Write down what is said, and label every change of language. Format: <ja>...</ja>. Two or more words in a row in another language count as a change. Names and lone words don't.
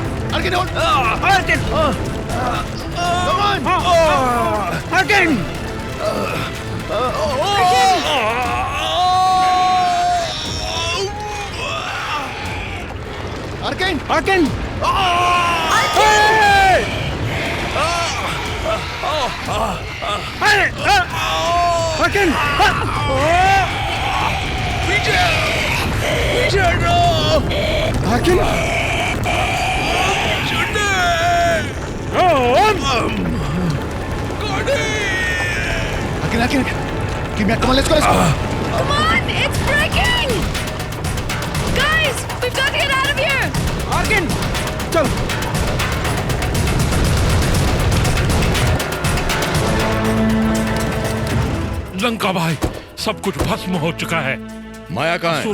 <en>Arkin, hold! Arkin! Come on! Arkin! Arkin! Arkin! Arkin! Peter, no! Arkin! Arkin! Give me a... Come on, let's go, let's go! Come on, it's breaking! Guys, we've got to get out of here! Arkin!</en> <hi>चल! लंका भाई, सब कुछ भस्म हो चुका है। माया कहाँ है?</hi>